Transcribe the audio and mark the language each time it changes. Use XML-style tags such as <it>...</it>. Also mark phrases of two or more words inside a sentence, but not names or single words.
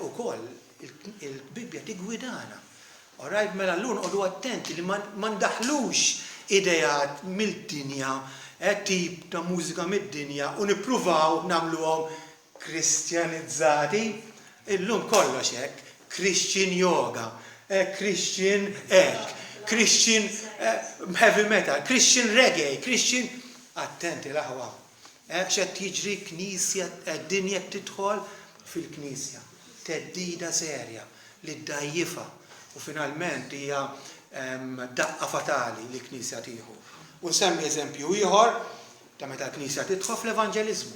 <mt>Ukoll il-Bibja tigwidana. Alright, mela llum qogħdu attenti li ma ndaħlux idejat mill-dinja, tip ta' mużika mid-dinja u nippruvaw nagħmluhom kristjanizzati. Illum kollox hekk,</mt> <en>Christian yoga, Christian Christian heavy metal, Christian reggae, Christian</en> <mt>attenti l-aħwa. X'qed jiġri knisja, d-dinja tidħol fil-knisja. Teddida serja li ddajjifa u finalment hija daqqa fatali li knisja tieħu. U nsemmi eżempju ieħor ta' meta l-knisja tidħol fl-evanġeliżmu.</mt>